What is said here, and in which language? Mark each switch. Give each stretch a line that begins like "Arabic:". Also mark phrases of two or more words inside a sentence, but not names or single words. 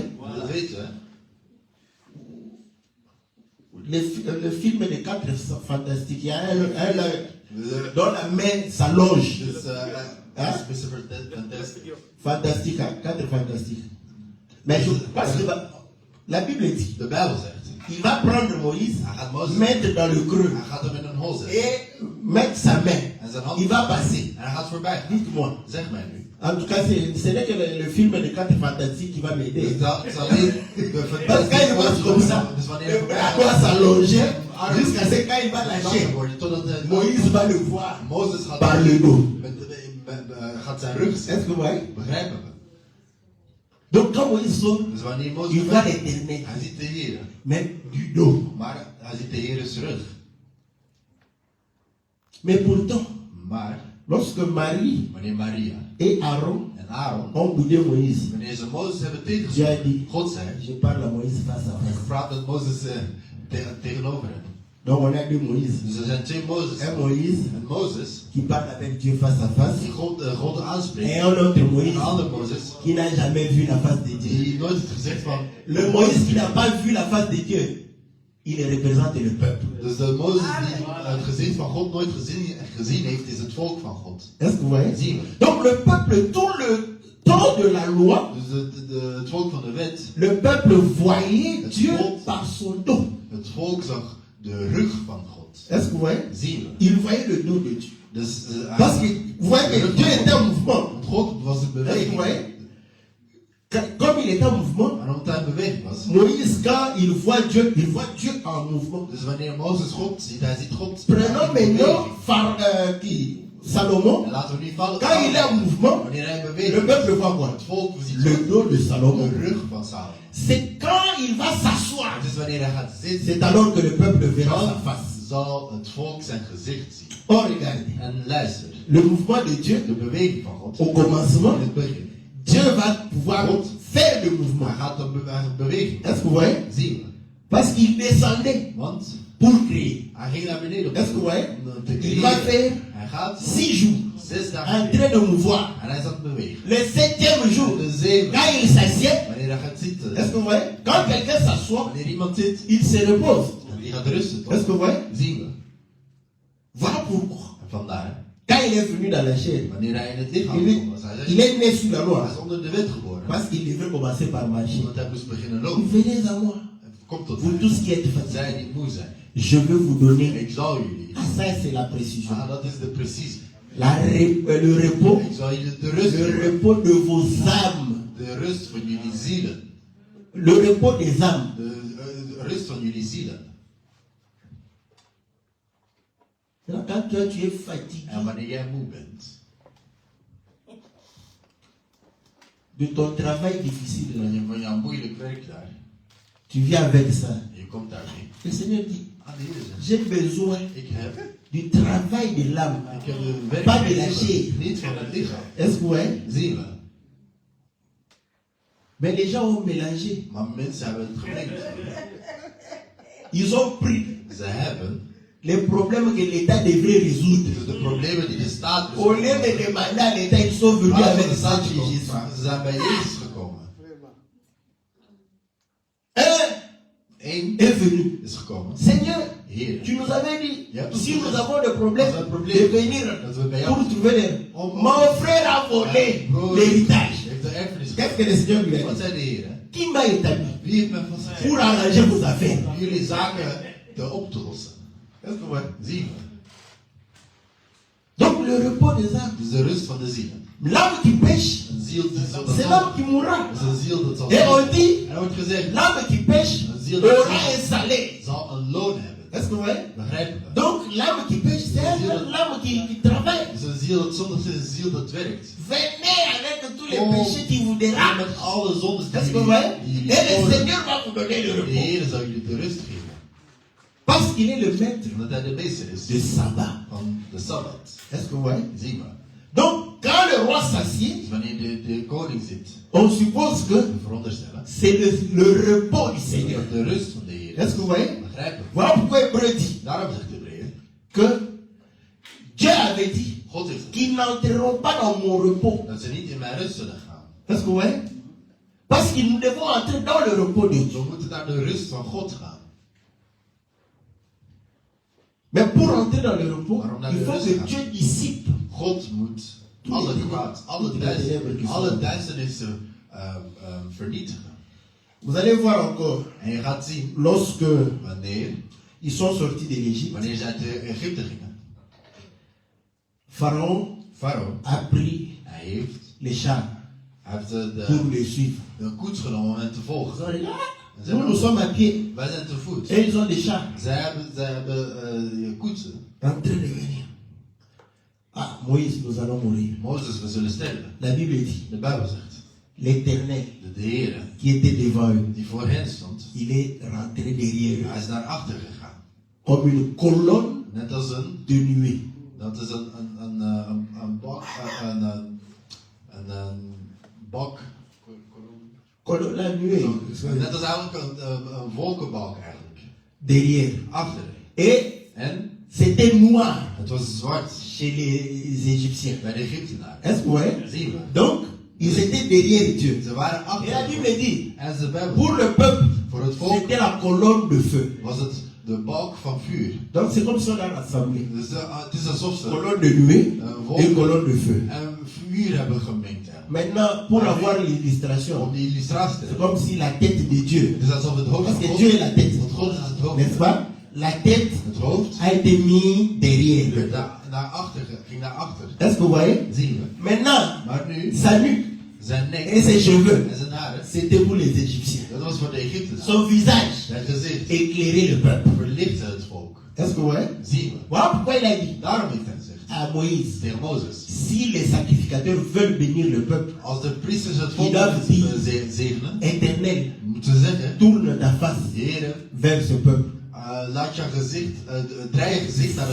Dutch: Dat weet je, hè?
French: Le film des 4 fantastiques, il y a un dont la main s'allonge.
Dutch: Dus, is Mr. Fantastic.
French: Fantastique, hein? 4 fantastiques. Mais parce que la Bible dit,
Dutch: De Bijbel zegt,
French: il va prendre Moïse,
Dutch: hij gaat Mozes,
French: mettre dans le creux
Dutch: hij gaat hem in een hol zetten.
French: et mettre sa main.
Dutch: En zijn hand,
French: Il va passer.
Dutch: en hij gaat voorbij gaan.
French: Dites-moi.
Dutch: Zeg mij nu.
French: En tout cas, ce n'est que le film des 4 fantastiques qui va m'aider.
Dutch: Dus dat is alleen de
French: Parce que quand il va comme ça,
Dutch: Dus wanneer
French: le
Dutch: hij voorbij
French: bras
Dutch: gaat,
French: doit s'allonger jusqu'à ce quand il va lâcher.
Dutch: wordt totdat
French: Moïse va le voir
Dutch: Mozes gaat
French: par le dos.
Dutch: gaat zijn rug
French: Est-ce
Dutch: zetten.
French: que vous voyez?
Dutch: Begrijpen we?
French: Donc quand Moïse sort,
Dutch: Dus wanneer Mozes
French: il voit
Dutch: voorbij-
French: l'éternel,
Dutch: hij ziet de Heer,
French: mais du dos.
Dutch: maar hij ziet de Heer's rug.
French: Mais pourtant,
Dutch: Maar
French: lorsque Marie
Dutch: wanneer Maria
French: et Aaron
Dutch: en Aaron,
French: ont boudé Moïse,
Dutch: wanneer ze Mozes hebben
French: Dieu a
Dutch: tegengesproken,
French: dit,
Dutch: God zei,
French: je parle à Moïse face à face.
Dutch: praat met Mozes tegenover hem.
French: Donc on a deux Moïse.
Dutch: Dus er zijn 2 Mozes.
French: Un Moïse
Dutch: En Mozes,
French: qui parle avec Dieu face à face
Dutch: die God aanspreekt.
French: et un autre
Dutch: En Moïse een ander Mozes,
French: qui n'a jamais vu la face de Dieu.
Dutch: die nooit het gezicht van...
French: Le Moïse qui n'a pas vu la face de Dieu, il représente le peuple.
Dutch: Dus de Mozes die het gezicht van God nooit gezien heeft, is het volk van God.
French: Est-ce que vous voyez?
Dutch: Zien we.
French: Donc le peuple, tout le temps de la loi,
Dutch: Dus het volk van de wet,
French: le peuple voyait Dieu par son dos.
Dutch: het volk zag de rug van God.
French: Est-ce que vous voyez?
Dutch: Zien we.
French: Il voyait le dos de Dieu.
Dutch: Dus,
French: Parce que vous voyez que Dieu était en mouvement.
Dutch: Want God was in
French: Est-ce que vous
Dutch: beweging.
French: voyez? Comme il était en mouvement,
Dutch: En omdat hij in beweging was.
French: Moïse, quand il voit Dieu en mouvement.
Dutch: Dus wanneer Mozes God ziet, hij ziet God.
French: Prenons maintenant Salomon.
Dutch: En laten we niet vallen.
French: Quand il est en mouvement,
Dutch: Wanneer hij in
French: le
Dutch: beweging is,
French: peuple voit quoi?
Dutch: het volk ziet
French: Le dos de Salomon.
Dutch: de rug van Salomo.
French: C'est quand il va s'asseoir,
Dutch: Dus wanneer hij gaat zitten,
French: c'est alors que le peuple verra sa
Dutch: dan
French: face.
Dutch: zal het volk zijn gezicht zien.
French: Oh, regardez.
Dutch: En luister,
French: Le mouvement de Dieu,
Dutch: de beweging van God.
French: au commencement,
Dutch: In het begin.
French: Dieu va pouvoir faire le mouvement.
Dutch: Hij gaat een beweging.
French: Est-ce que vous voyez?
Dutch: Zien we.
French: Parce qu'il descendait
Dutch: Want
French: pour créer.
Dutch: hij ging naar beneden
French: Est-ce que vous voyez?
Dutch: om te
French: Il va
Dutch: creëren.
French: faire
Dutch: Hij gaat
French: 6 jours 6 en
Dutch: dagen
French: train de mouvoir.
Dutch: en hij is aan het bewegen.
French: Le 7e jour,
Dutch: De 7e,
French: quand il s'assied,
Dutch: wanneer hij gaat zitten,
French: est-ce que vous voyez? Quand quelqu'un s'assoit,
Dutch: wanneer iemand zit
French: il se repose.
Dutch: en die gaat rusten,
French: Est-ce que
Dutch: toch?
French: vous voyez?
Dutch: Zien we.
French: Voilà pourquoi.
Dutch: En vandaar,
French: Quand il est venu dans la chair,
Dutch: wanneer hij in het lichaam
French: il est,
Dutch: komt, was hij
French: il
Dutch: zegt,
French: est né sous la
Dutch: hij
French: loi.
Dutch: is onder de wet geboren.
French: Parce qu'il devait commencer par marcher.
Dutch: Omdat hij moest beginnen lopen.
French: Venez à moi,
Dutch: Kom tot
French: vous
Dutch: mij.
French: tous qui êtes fatigués.
Dutch: Zij die moe zijn.
French: Je vais vous donner.
Dutch: Ik zal jullie.
French: Ah, ça c'est la précision.
Dutch: Dat is de precisie.
French: Le repos.
Dutch: Ik zal jullie de rust
French: Le
Dutch: geven.
French: repos de vos âmes.
Dutch: De rust van jullie zielen.
French: Le repos des âmes.
Dutch: De rust van jullie zielen.
French: Quand toi tu es fatigué
Dutch: En wanneer jij moe bent.
French: de ton travail difficile,
Dutch: Van jouw moeilijk werk daar.
French: tu viens avec ça.
Dutch: Je komt daarmee.
French: Le Seigneur dit,
Dutch: Ah, de Heer zegt.
French: j'ai besoin
Dutch: Ik heb
French: du travail de l'âme.
Dutch: de
French: Pas de
Dutch: werk
French: la chair.
Dutch: niet van het lichaam.
French: Est-ce que vous voyez?
Dutch: Zien we.
French: Mais les gens ont mélangé.
Dutch: Maar mensen hebben het gemengd.
French: Ils ont pris
Dutch: Ze hebben
French: les problèmes que l'État devrait résoudre.
Dutch: dus de problemen die de staat
French: Au lieu de demander à l'État, ils sont venus
Dutch: Maar
French: avec
Dutch: de
French: ça
Dutch: staat
French: chez
Dutch: gekomen. Jésus. Ze zijn bij Jezus gekomen. Eén
French: Est venu.
Dutch: is gekomen.
French: Seigneur,
Dutch: Heer,
French: tu nous avais dit,
Dutch: Ja,
French: si
Dutch: toch.
French: nous avons des problèmes,
Dutch: Als we een
French: de
Dutch: probleem
French: venir
Dutch: dat we bij jou
French: pour trouver les...
Dutch: Om-
French: Mon frère a volé l'héritage.
Dutch: heeft de erfenis
French: Qu'est-ce que le Seigneur lui a
Dutch: Wat
French: dit?
Dutch: zei de Heer?
French: Qui m'a établi
Dutch: Wie heeft me vastgezet
French: pour arranger vos affaires?
Dutch: om jullie zaken te op te lossen?
French: Est-ce que vous voyez?
Dutch: Zien we.
French: Donc le repos des âmes.
Dutch: Dus de rust van de zielen.
French: L'âme qui pêche,
Dutch: Een ziel die zal dat
French: c'est l'âme
Dutch: zal.
French: qui mourra.
Dutch: Dat is een ziel dat zal.
French: Et on dit,
Dutch: En er wordt gezegd,
French: l'âme qui pêche aura un salaire.
Dutch: zal een loon hebben.
French: Est-ce que vous voyez?
Dutch: Begrijpen we?
French: Donc l'âme qui pêche, c'est l'âme qui travaille.
Dutch: Het is een ziel dat zondigt, het is een ziel dat werkt.
French: Venez avec tous les Oh. péchés qui vous
Dutch: En
French: dérangent.
Dutch: met alle zondes
French: Est-ce
Dutch: die
French: que vous voyez?
Dutch: jullie
French: Et le
Dutch: tonen.
French: Seigneur va vous donner le
Dutch: De
French: repos.
Dutch: Heer zal jullie de rust geven.
French: Parce qu'il est le maître
Dutch: Omdat hij de meester is
French: du sabbat.
Dutch: van de Sabbat.
French: Est-ce que vous voyez?
Dutch: Zien we.
French: Donc, quand le roi s'assied,
Dutch: Dus wanneer de koning zit,
French: on suppose que
Dutch: we veronderstellen,
French: c'est le repos du Seigneur.
Dutch: dat de rust van de Heer
French: Est-ce que vous voyez?
Dutch: begrijpen we.
French: Voilà pourquoi Hébreu dit
Dutch: Daarom zegt de Hebreeën,
French: que Dieu avait dit
Dutch: God heeft gezegd
French: qu'ils n'entreront pas dans mon repos.
Dutch: dat ze niet in mijn rust zullen gaan.
French: Est-ce que vous voyez? Parce que nous devons entrer dans le repos de Dieu.
Dutch: We moeten naar de rust van God gaan.
French: Mais pour entrer dans le repos,
Dutch: Waarom naar
French: il
Dutch: de
French: faut
Dutch: rust
French: que
Dutch: gaan?
French: Dieu dissipe.
Dutch: God moet alle kwaad, alle duisternissen vernietigen.
French: Vous allez voir encore,
Dutch: En je gaat zien,
French: lorsque
Dutch: wanneer
French: ils sont sortis de l'Égypte,
Dutch: ze uit Egypte gingen, Pharaon Farao,
French: a pris
Dutch: hij heeft
French: les chars pour les suivre.
Dutch: de koets genomen om hen te
French: Ils
Dutch: volgen.
French: ont dit, ah,
Dutch: En ze hebben-
French: nous sommes à pied.
Dutch: Wij zijn te voet.
French: Et ils ont des chars
Dutch: Zij hebben koetsen.
French: en train de venir. Ah, Moïse, nous allons mourir.
Dutch: Mozes, we zullen sterven.
French: La Bible dit,
Dutch: De Bijbel zegt,
French: l'Éternel
Dutch: de Heer
French: qui était devant eux,
Dutch: die voor hen stond,
French: il est rentré derrière eux.
Dutch: hij is naar achter gegaan.
French: Comme une colonne
Dutch: Net als een,
French: de nuée.
Dutch: dat is een bak, een bak,
French: Colonne, la nuée.
Dutch: net als eigenlijk een wolkenbalk eigenlijk.
French: Derrière.
Dutch: Achter.
French: Et
Dutch: En
French: c'était noir
Dutch: het was zwart
French: chez les Égyptiens.
Dutch: bij de Egyptenaren.
French: Est-ce que vous voyez?
Dutch: Zien we.
French: Donc, ils étaient derrière Dieu.
Dutch: Ze waren
French: Et la
Dutch: achter.
French: Bible dit,
Dutch: En de Bijbel,
French: pour le peuple,
Dutch: voor het volk
French: c'était la colonne de feu.
Dutch: was het de balk van vuur.
French: Donc, c'est comme si on a rassemblé.
Dutch: Dus het is alsof ze
French: Colonne de nuée et colonne de feu.
Dutch: en vuur hebben gemengd.
French: Maintenant, pour avoir l'illustration,
Dutch: Om die illustratie te
French: c'est
Dutch: hebben.
French: comme si la tête de Dieu,
Dutch: Het is alsof het hoofd
French: parce
Dutch: van
French: que
Dutch: God,
French: Dieu est la tête,
Dutch: want God is het hoofd.
French: n'est-ce pas? La tête
Dutch: Het hoofd
French: a été mis derrière.
Dutch: ging naar achter.
French: Est-ce que vous voyez?
Dutch: Zien we.
French: Maintenant,
Dutch: Maar nu,
French: sa nuque
Dutch: zijn nek
French: et ses cheveux,
Dutch: en zijn haren,
French: c'était pour les Égyptiens.
Dutch: dat was voor de Egyptenaren.
French: Son visage
Dutch: Zijn gezicht
French: éclairait le peuple.
Dutch: verlichtte het volk.
French: Est-ce que vous voyez?
Dutch: Zien we.
French: Voilà pourquoi il a dit
Dutch: Daarom heeft hij gezegd
French: à Moïse,
Dutch: tegen Mozes,
French: si les sacrificateurs veulent bénir le peuple,
Dutch: als de priesters het volk Die dat die- zegenen,
French: Éternel,
Dutch: moeten ze zeggen,
French: tourne ta face
Dutch: Heere,
French: vers ce peuple.
Dutch: laat je gezicht, draai je gezicht naar het